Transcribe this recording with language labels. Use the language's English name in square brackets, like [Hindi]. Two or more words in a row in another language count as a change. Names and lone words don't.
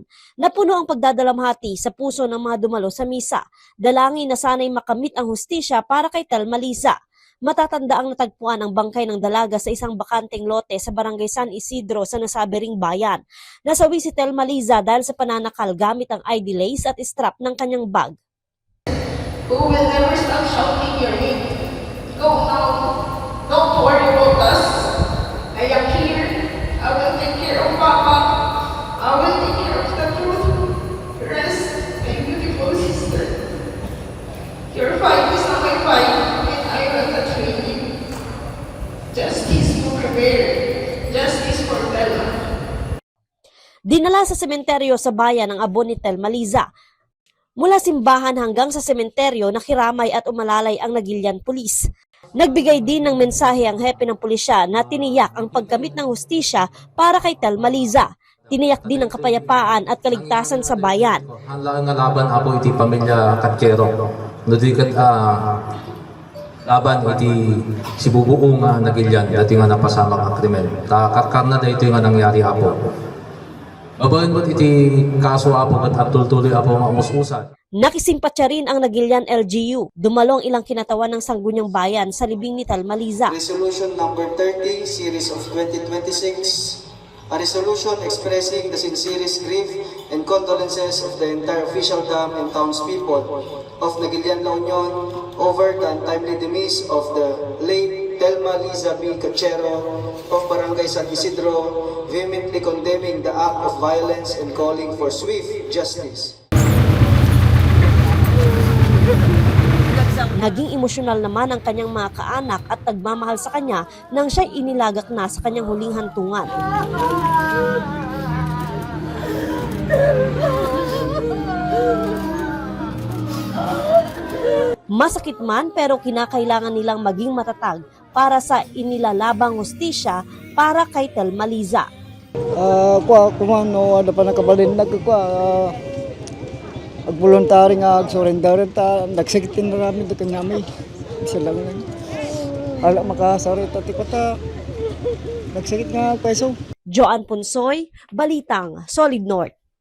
[Filipino] Napuno ang pagdadalamhati sa puso ng mga dumalo sa misa. Dalangin na sana'y makamit ang hustisya para kay Telma Liza. Matatanda ang natagpuan ang bangkay ng dalaga sa isang bakanteng lote sa Barangay San Isidro sa nasabing bayan. Nasawi si Telma Liza dahil sa pananakal gamit ang ID lace at strap ng kanyang bag. [English] Who will never stop shouting your name. Go now. Don't worry about us. I am here. I will take care of Papa. I will take care of the truth. Rest, my beautiful sister. Your fight is not my fight, and I will not fail you. Justice will prevail. Justice for Telma. [Filipino] Dinala sa sementeryo sa bayan ang abo ni Telma Liza. Mula simbahan hanggang sa sementeryo, nakiramay at umalalay ang Naguilian Police. Nagbigay din ng mensahe ang hepe ng pulisya na tiniyak ang pagkamit ng hustisya para kay Telma Liza. Tiniyak din ang kapayapaan at kaligtasan sa bayan. [Iloko] Hanlaan nga laban apo iti pamilya Cachero. Nadikat laban iti si bubuo nga Naguilian dati nga napasama ang krimen. Karkar na dito nga nangyari apo. Babayin mo't iti kaso apo at tultuloy apo nga umususan. [Filipino] Nakisimpatya rin ang Naguilian LGU. Dumalo ang ilang kinatawan ng Sangguniang Bayan sa libing ni Telma Liza. [English] Resolution number 30, series of 2026, a resolution expressing the sincerest grief and condolences of the entire official dam and townspeople of Naguilian, La Union over the untimely demise of the late Telma Liza B. Cachero of Barangay San Isidro, vehemently condemning the act of violence and calling for swift justice. [Filipino] Naging emosyonal naman ang kanyang mga kaanak at nagmamahal sa kanya nang siya'y inilagak na sa kanyang huling hantungan. Masakit man pero kinakailangan nilang maging matatag para sa inilalabang hustisya para kay Telma Liza. [Iloko] Ano pa nakabalin ag-voluntary nga ag-surrender ta nagsigitin na namin dito kanyami isa lang ala makasari ta tikota nagsigit nga peso. [Filipino] Joan Punsoy, Balitang Solid North.